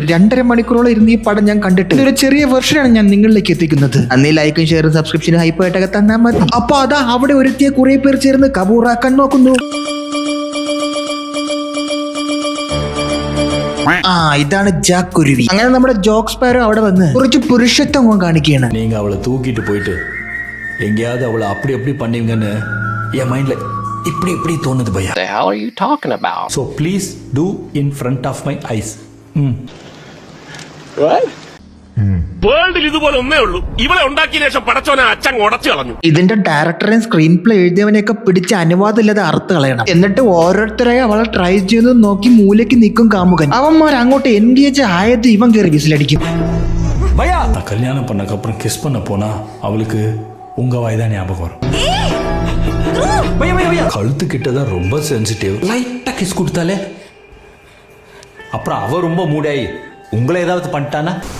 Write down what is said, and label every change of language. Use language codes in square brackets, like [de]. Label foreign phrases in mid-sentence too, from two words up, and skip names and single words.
[ml] 2.5 മണിക്കൂറോളം ഇരുന്ന് ഈ പടം ഞാൻ കണ്ടിട്ട് ഒരു ചെറിയ വെർഷനാണ് ഞാൻ നിങ്ങളിലേക്ക് എത്തിക്കുന്നത്. അന്നേ ലൈക്കും ഷെയറും സബ്സ്ക്രിപ്ഷനും ഹൈപ്പായിട്ടൊക്കെ തന്നാൽ മതി. അപ്പൊ അതാ അവിടെ ഒരുത്തിയ കുറെ പേർ ചേർന്ന് കബൂറാക്കാൻ നോക്കുന്നു. ഇതാണ് ജാക്ക് കുരുവി. അങ്ങനെ നമ്മുടെ ജോക്ക് സ്പാരോ അവിടെ വന്ന് കുറച്ച് പുരുഷത്വം കാണിക്കുകയാണ്. [ta] நீங்க அவளை தூக்கிட்டு போயிட்டு எங்கேயாவது அவளை அப்படி பண்ணீங்கன்னு என் மைண்ட்ல இப்படி தோணுது பையா. [en] What the hell are you talking about? So please do in front of my eyes. What? [ml] വേൾഡിൽ ഇതുപോലെ ഒന്നേ ഉള്ളൂ. ഇവളെ ഉണ്ടാക്കിയ ശേഷം പടച്ചോനെ അച്ഛൻ ഉടച്ചു കളഞ്ഞു. ഇതിന്റെ ഡയറക്ടറെയും സ്ക്രീൻ പ്ലേ എഴുതിയവനെയൊക്കെ പിടിച്ച് അനുവാദം ഇല്ലാതെ അറുത്ത് കളയണം. എന്നിട്ട് ഓരോരുത്തരായി അവളെ ട്രൈ ചെയ്ത് നോക്കി മൂലയ്ക്ക് നിൽക്കും കാമുകൻ. അവന്മാർ അങ്ങോട്ട് എൻഗേജ് ആയത് ഇവൻ കയറി വിസിലടിക്കും. [ta] நான் கல்யாணம் பண்ணக்கு அப்புறம் கிஸ் பண்ண போனா அவளுக்கு உங்க வாய் தான் ஞாபகம் வரும். கழுத்து கிட்டதான் ரொம்ப சென்சிட்டிவ். லைட்டா கிஸ் கொடுத்தாலே அப்புறம் அவ ரொம்ப மூடாயி உங்களை ஏதாவது பண்ணிட்டானா